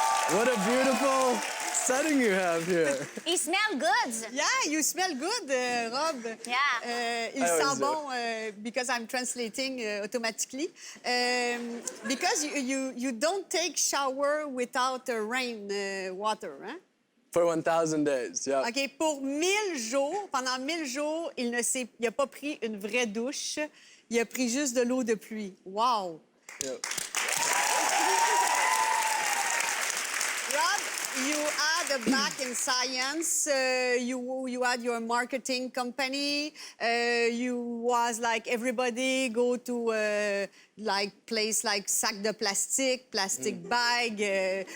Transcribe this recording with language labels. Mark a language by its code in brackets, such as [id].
[en] What a beautiful setting you have here. It smells good. Yeah, you smell good, Rob. Yeah. [fr] Il sent bon [en] because I'm translating automatically. Because you don't take shower without rain water, hein? For 1,000 days, yeah. [fr] OK, pour 1000 jours, pendant 1000 jours, il n'a pas pris une vraie douche. Il a pris juste de l'eau de pluie. [en] Wow! Yep. Rob, you had a back in science. You had your marketing company. You was like everybody go to like place like [fr] sac de [en] plastic bag.